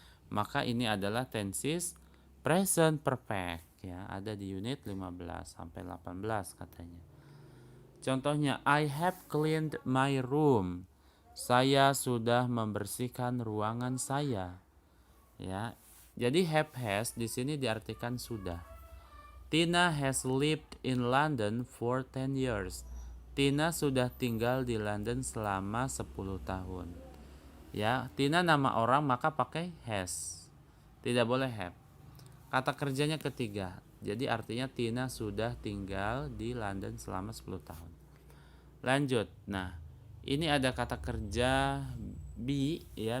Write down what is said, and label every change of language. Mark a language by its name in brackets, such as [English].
[Indonesian] Maka ini adalah tenses present perfect ya, ada di unit 15 sampai 18 katanya. Contohnya, [English] I have cleaned my room. [Indonesian] Saya sudah membersihkan ruangan saya. Ya. Jadi have has di sini diartikan sudah. [English] Tina has lived in London for 10 years. [Indonesian] Tina sudah tinggal di London selama 10 tahun. Ya, Tina nama orang maka pakai has. Tidak boleh have. Kata kerjanya ketiga. Jadi artinya Tina sudah tinggal di London selama 10 tahun. Lanjut. Nah, ini ada kata kerja be ya.